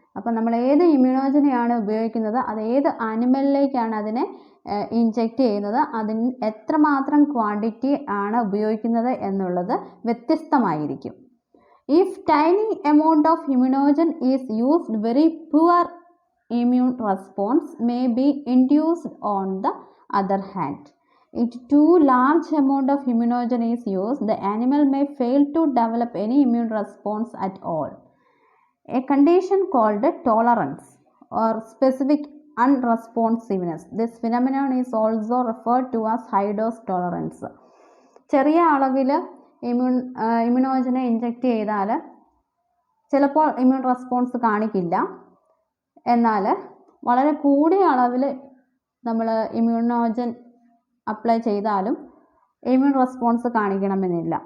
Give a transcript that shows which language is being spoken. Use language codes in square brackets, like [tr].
[ml] അപ്പോൾ നമ്മൾ ഏത് ഇമ്മ്യൂണോജനെയാണ് ഉപയോഗിക്കുന്നത്, അത് ഏത് ആനിമലിലേക്കാണ് അതിനെ ഇൻജെക്റ്റ് ചെയ്യുന്നത്, അതിന് എത്രമാത്രം ക്വാണ്ടിറ്റി ആണ് ഉപയോഗിക്കുന്നത് എന്നുള്ളത് വ്യത്യസ്തമായിരിക്കും. [en] If tiny amount of immunogen is used, very poor immune response may be induced. On the other hand, if too large amount of immunogen is used, the animal may fail to develop any immune response at all. A condition called tolerance or specific unresponsiveness. This phenomenon is also referred to as high dose tolerance. [ml] ചെറിയ അളവിൽ ഇമ്മ്യൂണോജനെ inject ചെയ്താൽ ചിലപ്പോൾ immune response കാണിക്കില്ല, എന്നാൽ വളരെ കൂടിയ അളവിൽ നമ്മൾ ഇമ്മ്യൂണോജൻ അപ്ലൈ ചെയ്താലും ഇമ്മ്യൂൺ റെസ്പോൺസ് കാണിക്കണമെന്നില്ല.